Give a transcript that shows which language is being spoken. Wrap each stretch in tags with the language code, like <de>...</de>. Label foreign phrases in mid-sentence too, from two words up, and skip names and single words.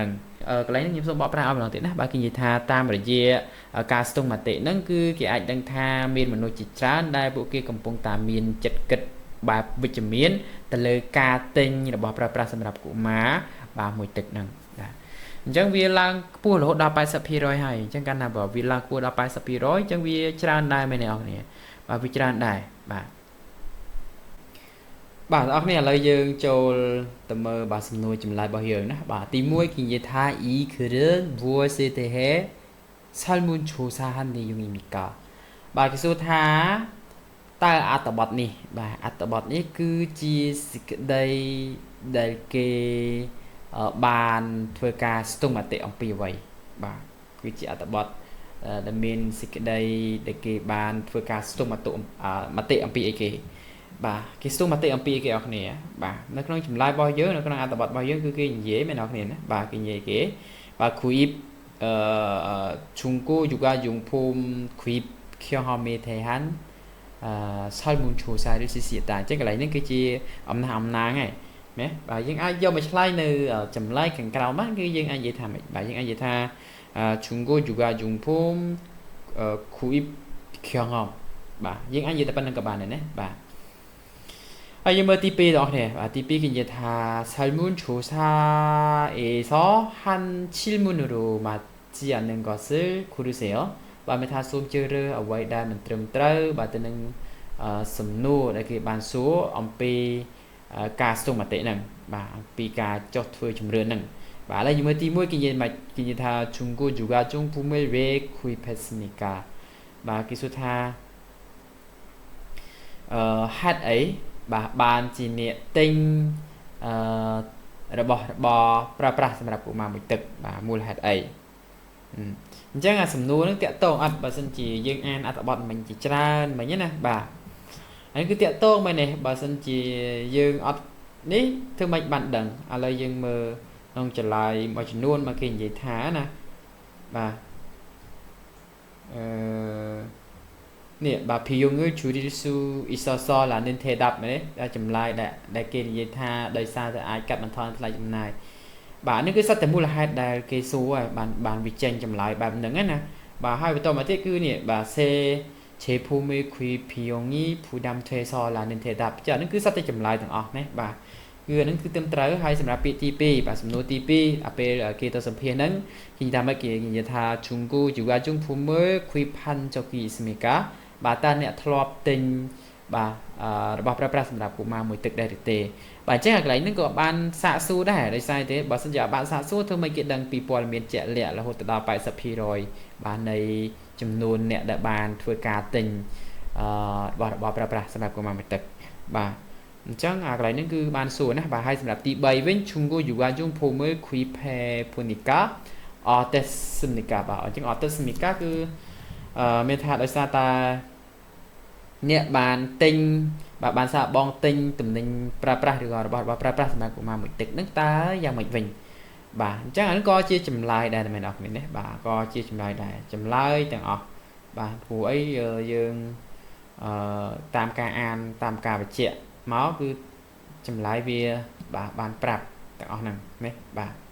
<km>ហ្នឹងកន្លែងនេះខ្ញុំសូមបកប្រែឲ្យម្ដងទៀតណាបាទគេនិយាយថាតាមរយៈការស្ទង់មតិហ្នឹងគឺគេអាចដឹងថាមានមនុស្សជាច្រើនដែលពួកគេកំពុងតែមានចិត្តគិតបែបវិជ្ជមានទៅលើការទិញរបស់ប្រើប្រាស់សម្រាប់កុមារបាទមួយទឹកហ្នឹងបាទអញ្ចឹងវាឡើងខ្ពស់រហូតដល់ 80% ហើយអញ្ចឹងកាលណាបើវាឡើងខ្ពស់ដល់ 80% អញ្ចឹងវាច្រើនដែរមែនទេអ្នកនរបាទវាច្រើនដែរបាទ បាទអ្នកនរឥឡូវយើងចូលទៅមើលបាទសំណួរចម្លើយរបស់យើងណាបាទទី1គេនិយាយថា</km> <ko>이 글은 무엇에 대해 설문조사한 내용입니까</ko> <km>បាទគេសួរថាតើអត្ថបទនេះបាទអត្ថបទនេះគឺជាសេចក្តីដែលគេបានធ្វើ ការស្ទង់មតិអំពីអ្វីបាទគឺជាអត្ថបទដែលមានសេចក្តីដែលគេបានធ្វើការស្ទង់មតិអំពីអីគេបាទគេស្ទង់មតិអំពីអីគេអរគ្នាបាទនៅក្នុងចម្លើយរបស់យើងនៅក្នុងអត្ថបទរបស់យើងគឺគេនិយាយមែនអរគ្នាណាបាទគេនិយាយគេបាទ</km> <ko>구입 중고 육아용품 구입 경험에 대한 설문조사를 실시했다</ko> <km>អញ្ចឹងកន្លែងនេះគឺជាអំណះអំណាងហើយណាបាទយើងអាចយកមកឆ្លើយនៅចម្លើយខាងក្រោមបានគឺយើងអាចនិយាយថាម៉េចបាទយើងអាចនិយាយថា</km> <ko>중고 육아용품 구입 경험</ko> <km>បាទយើងអាចនិយាយតែប៉ុណ្្នឹងក៏បានដែរណាបាទហើយយើងមើលទី2បងប្អូនបាទទី2គេនិយាយថា</km> <ko>설문조사에서 한 질문으로 맞지 않는 것을 고르세요</ko> <km>បាទមានថាសូមជ្រើសរើសអ្វីដែលមិនត្រឹមត្រូវបាទទៅនឹងសំណួរដែលគេបានសួរអំពីការស្ទង់មតិហ្នឹងបាទអំពីការចុះធ្វើជំរឿនហ្នឹងបាទឥឡូវយើងមើលទី1គេនិយាយថា</km> <ko>중고 육아용품을 왜 구입했습니까</ko> <km>បាទគេសួរថា ហេតុអីបាទបានជាអ្នកទិញរបស់ប្រើប្រាស់សម្រាប់កុមារមួយទឹកបាទមូលហេតុអី អញ្ចឹងអាសំណួរហ្នឹងតាក់ទងអត់បើសិនជាយើងអានអត្ថបទមិញជាច្រើនមិញណាបាទហើយគឺតាក់ទងមែនទេបើសិនជាយើងអត់នេះធ្វើម៉េចបានដឹងឥឡូវយើងមើលក្នុងចម្លើយមួយចំនួនមកគេនិយាយថាណាបាទនេះបាទ</km> <ko>비용을 줄일 수 있어서라는 대답</ko> <km>មែនទេចម្លើយដែលគេនិយាយថាដោយសារតែអាចកាត់បន្ថយថ្លៃចំណាយបាទនេះគឺសិតតែមូលហេតុដែលគេសួរហើយបានវិចេញចម្លើយបែបហ្នឹងណាបាទហើយបន្តមកទៀតគឺនេះបាទ</km> <ko>새 제품의 구입 비용이 부담돼서라는 대답</ko> <km>ចាហ្នឹងគឺសិតតែចម្លើយទាំងអស់ណាបាទគឺអាហ្នឹង គឺត្រឹមត្រូវហើយសម្រាប់ពាក្យទី2បាទសំណួរទី2ពេលគេទៅសម្ភាសហ្នឹងគេនិយាយថាម៉េចគេនិយាយថា</km> <ko>중고 육아용품을 구입한 적이 있습니까</ko> <km>បាទតើអ្នកធ្លាប់ទិញបាទរបស់ប្រើប្រាស់សម្រាប់កុមារមួយទឹកដែរឬទេបាទអញ្ចឹង កន្លែងហ្នឹងក៏បានសាកសួរដែរដោយសារទេបើសិនជាបានសាកសួរធ្វើម៉េចគេដឹងពីព័ត៌មានជាក់លាក់រហូតដល់ 80% បាទនៃចំនួន អ្នកដែលបានធ្វើការទិញរបស់ប្រើប្រាស់សម្រាប់កុមារមួយទឹកបាទអញ្ចឹងកន្លែងហ្នឹងគឺបានសួរណាបាទហើយសម្រាប់ទី3វិញ</km> <ko>중고 육아용품을 구입해 보니까 어땠습니까</ko> <km>បាទអញ្ចឹង 어땠습니까 គឺមានថាដោយសារតាអ្នកបានទិញបាទបានសាក បងទិញទំនិញប្រើប្រាស់ឬក៏របស់ប្រើប្រាស់សម្រាប់កុមារមួយទឹកហ្នឹងតើយ៉ាងម៉េចវិញបាទអញ្ចឹងអានេះក៏ជាចម្លើយដែរមែនអត់មែនទេបាទក៏ជាចម្លើយដែរចម្លើយទាំងអស់បាទព្រោះអីយើងតាមការអានតាមការបញ្ជាក់មកគឺចម្លើយវាបាទបានប្រាប់ទាំងអស់ហ្នឹងណាបាទ</km>